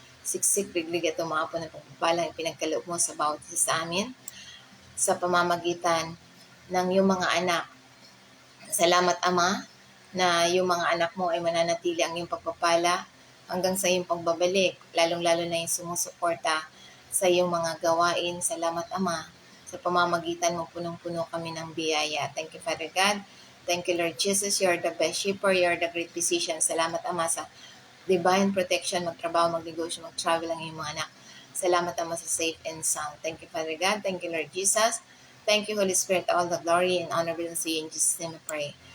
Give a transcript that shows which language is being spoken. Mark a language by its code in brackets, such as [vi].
[tl] Siksik, riglig at umaapo na pagpapala ang pinagkaloob mo sa bawat isa sa amin sa pamamagitan ng iyong mga anak. Salamat Ama na yung mga anak mo ay mananatili ang iyong pagpapala hanggang sa iyong pagbabalik, lalong-lalo na yung sumusuporta sa iyong mga gawain. Salamat Ama, sa pamamagitan mo punong-puno kami ng biyaya. [en] Thank you Father God. Thank you Lord Jesus, you're the best shepherd, you're the great physician. [tl] Salamat Ama sa divine protection, magtrabaho, magnegosyo, mag-travel ang iyong mga anak. Salamat Ama sa [en] safe and sound. Thank you Father God. Thank you Lord Jesus. Thank you Holy Spirit. All the glory and honor belongs to you. In Jesus' name I pray.